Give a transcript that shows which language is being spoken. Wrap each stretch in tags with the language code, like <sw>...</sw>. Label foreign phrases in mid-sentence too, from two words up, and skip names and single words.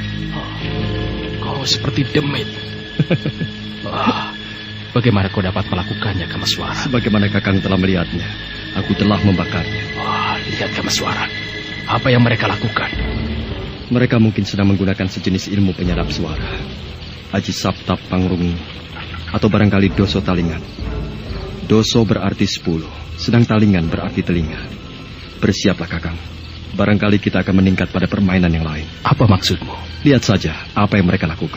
<id>Kau seperti demit. Bagaimana kau dapat melakukannya, Kamaswara? Sebagaimana Kakang telah melihatnya, aku telah membakarnya. Lihat, Kamaswara. Apa yang mereka lakukan? Mereka mungkin sedang menggunakan sejenis ilmu penyadap suara. Aji Saptap Pangrungu, atau barangkali Doso Talingan. Doso berarti 10, sedang Talingan berarti telinga. Bersiaplah, Kakang. Barangkali kita akan meningkat pada permainan yang lain. Apa maksudmu? Lihat saja apa yang mereka lakukan.</id>